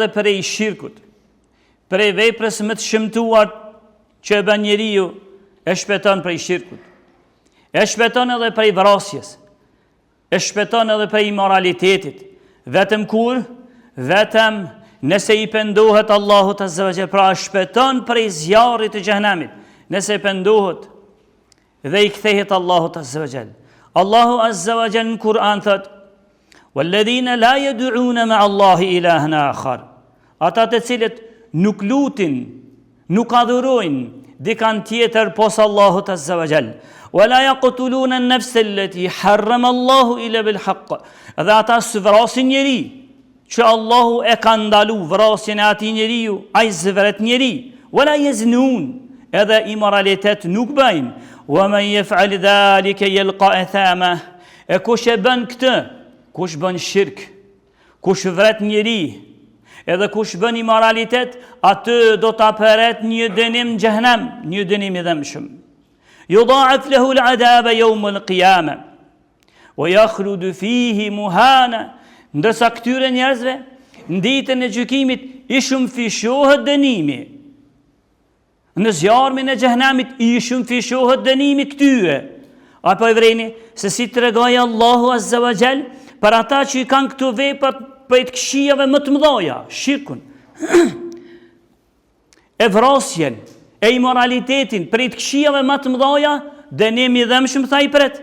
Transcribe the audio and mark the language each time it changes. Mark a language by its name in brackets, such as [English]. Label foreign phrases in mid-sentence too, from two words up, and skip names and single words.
[Albanian] prej shirkut, prej veprës më të shëmtuar që e bën njeriu, e shpëton prej shirkut, e shpëton edhe prej vrasjes, e shpëton edhe prej imoralitetit, vetëm kur, vetëm nëse i pendohet Allahut [Arabic] عز وجل, [Albanian] pra shpëton prej zjarrit të xhenemit, nëse i pendohet dhe i kthehet Allahut [Arabic] عز وجل. [Albanian] Allahu [Arabic] عز وجل [Albanian] në Kur'an thot: [Arabic] "والذين لا يدعون مع الله إلها آخر." [Albanian] Ata të cilët nuk lutin, nuk adhurojnë dikan tjetër pos Allahut [Arabic] عز وجل. "ولا يقتلون النفس التي حرم الله إلا بالحق." [Albanian] Dhe ata s'vrasin njeri që Allahu e ka ndalu vrasjen e atij njeriu, ai zvret njeri. [Arabic] "ولا يزنون." [Albanian] Edhe imoralitet nuk bëjnë. [Arabic] "ومن يفعل ذلك يلق أثاما." [Albanian] E kush e bën këtë, kush bën shirk, kush vret njeri, edhe kush bën imoralitet, atë do ta përret një dënim në xhenem, një dënim i dëmshëm. [Arabic] "يضاعف له العذاب يوم القيامة ويخلد فيه مهانا." [Albanian] Ndërsa këtyre njerëzve në ditën e gjykimit i shumëfishohet dënimi. Në zjarmin e xhenemit i shumëfishohet dënimi këtyre. Apo e vreni se si tregoi Allahu [Arabic] عز وجل [Albanian] për ata që i kanë këto veprat për të këqijave më të mëdha, shirkun, e vrasjen, e imoralitetin, për të këqijave më të mëdha, dënimi i dëmshëm tha i pret.